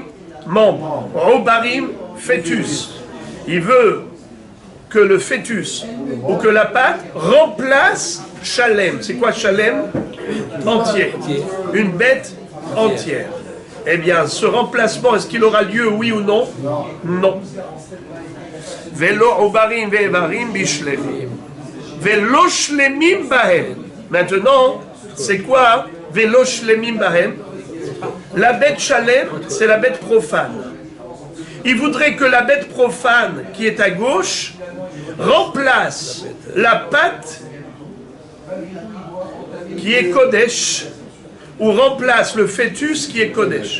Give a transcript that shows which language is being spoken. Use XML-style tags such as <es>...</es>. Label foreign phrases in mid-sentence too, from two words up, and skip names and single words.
<fr>Membre. Obarim, fœtus. Il veut que le fœtus ou que la pâte remplace Shalem. C'est quoi Shalem? Entier. Une bête entière. Eh bien, ce remplacement, est-ce qu'il aura lieu, oui ou non? Non.</fr> <he>ולא עוברים ואברים בשלמים. ולא שלמים בהם.</he> <fr>Maintenant, c'est quoi</fr> <he>ולא שלמים בהם?</he> <fr>La bête Shalem, c'est la bête profane. Il voudrait que la bête profane qui est à gauche remplace la patte qui est Kodesh ou remplace le fœtus qui est Kodesh.</fr>